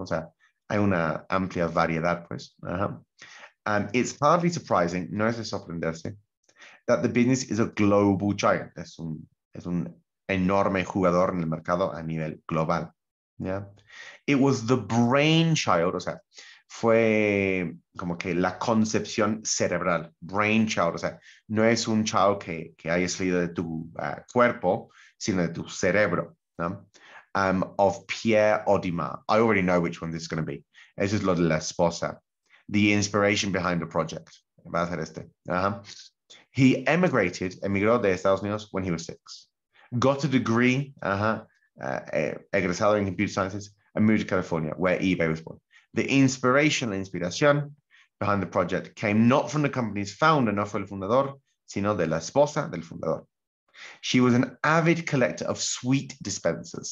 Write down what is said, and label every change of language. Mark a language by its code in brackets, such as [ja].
[es] O sea, hay una amplia variedad, pues. [en] It's hardly surprising, [es] no es de sorprenderse, [en] that the business is a global giant. [es] Es un enorme jugador en el mercado a nivel global. Yeah. [en] It was the brainchild, [es] o sea, fue como que la concepción cerebral, brainchild, o sea, no es un child que haya salido de tu cuerpo, sino de tu cerebro, ¿no? [en] Of Pierre Audimard. I already know which one this is going to be. [es] Eso es lo de la esposa. [en] The inspiration behind the project. [es] Va a ser este. [en] He [es] emigró de Estados Unidos [en] when he was 6. Got a degree, egresado in computer sciences, and moved to California, where eBay was born. The inspiration, [es] la inspiración [en] behind the project came not from the company's founder, [es] no fue el fundador, sino de la esposa del fundador. [en] She was an avid collector of sweet dispensers.